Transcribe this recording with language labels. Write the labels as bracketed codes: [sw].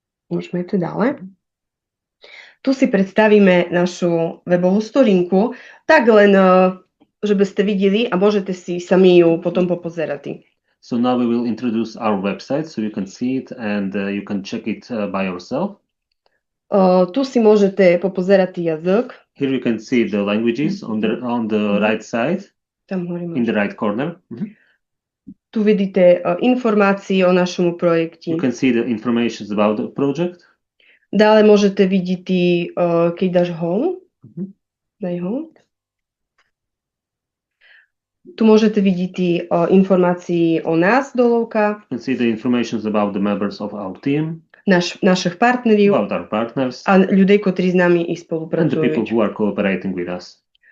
[rue] Môžeme ísť ďalej. Tu si predstavíme našu webovú storinku, tak len, že by ste videli a môžete si sami ju potom popozerať. [en] So now we will introduce our website so you can see it and you can check it by yourself. [rue] Tu si môžete popozerať jazyk. [en] Here you can see the languages on the right side, [rue] Tam [en] in the right corner. [rue] Tu vidíte informácie o našom projekte. [en] You can see the information about the project. [rue] Dále môžete vidieť, keď dáš home. Daj home. Tu môžete vidieť informácie o nás dolovka. [en] You can see the information about the members of our team, [rue] Našich partnerov [en] about our partners, [rue] a ľudí, ktorí s nami i [en] and the people [rue] spolupracujú. [en] who are cooperating with us.